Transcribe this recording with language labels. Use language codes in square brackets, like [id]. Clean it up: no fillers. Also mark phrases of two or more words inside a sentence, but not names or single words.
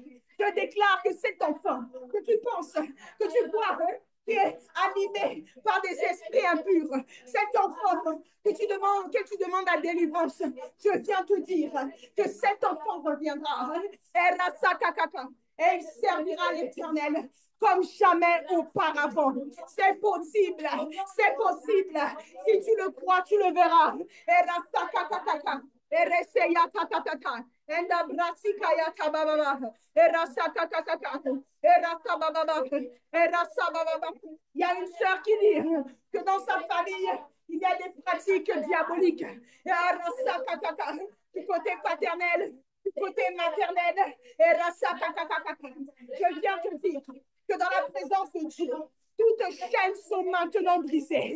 [fr] Je déclare que cet enfant que tu penses, que tu vois, qui est animé par des esprits impurs, cet enfant que tu demandes à délivrance, je viens te dire que cet enfant reviendra et il servira l'Éternel comme jamais auparavant. C'est possible, c'est possible. Si tu le crois, tu le verras. Ereseya tatatata, enda brasikaya tababa, erasa tatatata, erasa bababa, erasa bababa. Il y a une sœur qui dit que dans sa famille, il y a des pratiques diaboliques. Erasa tatata, du côté paternel, du côté maternel, erasa tatatata. Je viens te dire que dans la présence de Dieu, toutes chaînes sont maintenant brisées.